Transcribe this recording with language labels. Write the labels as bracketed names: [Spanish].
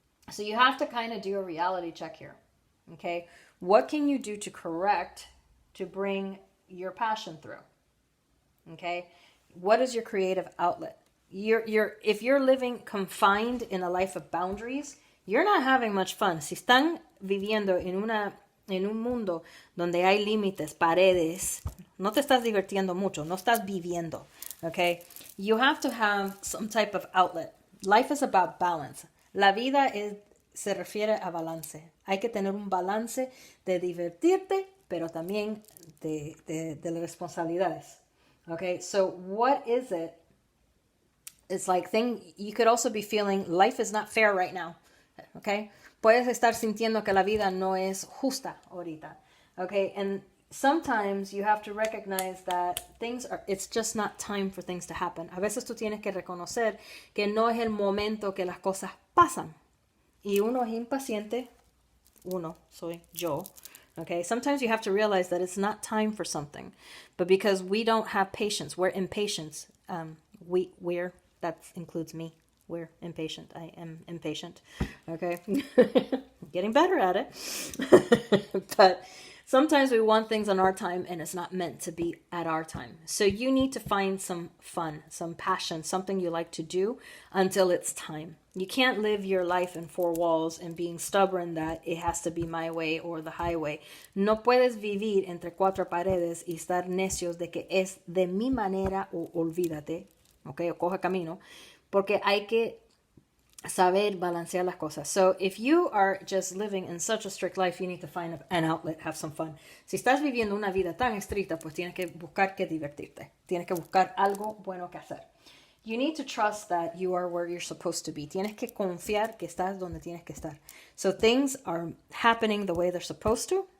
[English] So you have to kind of do a reality check here. Okay? What can you do to correct to bring your passion through? Okay? What is your creative outlet? If you're living confined in a life of boundaries, you're not having much fun. [Spanish] Si están viviendo en un mundo donde hay límites, paredes, no te estás divirtiendo mucho, no estás viviendo, okay? [English] You have to have some type of outlet. Life is about balance. [Spanish] La vida se refiere a balance. Hay que tener un balance de divertirte, pero también de las responsabilidades. [English] Okay, so what is it? It's like you could also be feeling life is not fair right now. [Spanish] Okay, puedes estar sintiendo que la vida no es justa ahorita. [English] Okay, and sometimes you have to recognize that it's just not time for things to happen. [Spanish] A veces tú tienes que reconocer que no es el momento que las cosas pasan. Y uno es impaciente. Uno, soy yo. [English] Okay, sometimes you have to realize that it's not time for something. But because we don't have patience, we're impatient. That includes me. We're impatient. I am impatient. Okay, getting better at it. But sometimes we want things on our time and it's not meant to be at our time. So you need to find some fun, some passion, something you like to do until it's time. You can't live your life in 4 walls and being stubborn that it has to be my way or the highway. [Spanish] No puedes vivir entre 4 paredes y estar necios de que es de mi manera o olvídate, okay, o coja camino, porque hay que saber balancear las cosas. [English] So if you are just living in such a strict life, you need to find an outlet, have some fun. [Spanish] Si estás viviendo una vida tan estricta, pues tienes que buscar que divertirte. Tienes que buscar algo bueno que hacer. [English] You need to trust that you are where you're supposed to be. [Spanish] Tienes que confiar que estás donde tienes que estar. [English] So things are happening the way they're supposed to.